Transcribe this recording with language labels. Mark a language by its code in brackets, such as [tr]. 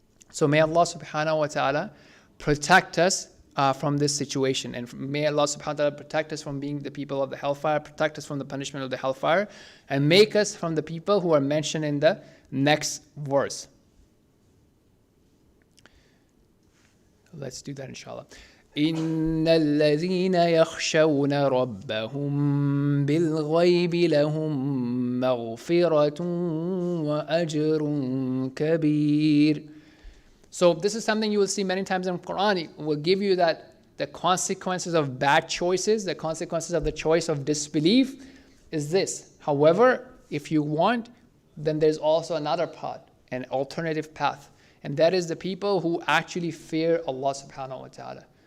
[en] So may Allah subhanahu wa ta'ala protect us from this situation, and may Allah subhanahu wa ta'ala protect us from being the people of the hellfire, protect us from the punishment of the hellfire, and make us from the people who are mentioned in the next verse. Let's do that inshallah. [ar] إن الذين يخشون ربهم بالغيب لهم مغفرة وأجر كبير. [en] So this is something you will see many times in Quran. It will give you that the consequences of bad choices, the consequences of the choice of disbelief is this. However, if you want, then there's also another path, an alternative path. And that is the people who actually fear Allah subhanahu wa ta'ala.